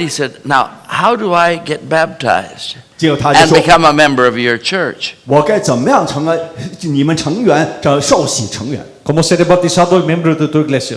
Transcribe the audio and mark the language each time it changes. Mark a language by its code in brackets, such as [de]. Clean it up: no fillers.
[en] He said, "Now, how do I get baptized [zh] 结果他就 [en] and [zh] 说 [en] become a member of your church?" [zh] 我该怎么样成为你们成员，受洗成员？ [es] ¿Cómo ser bautizado el miembro de tu iglesia?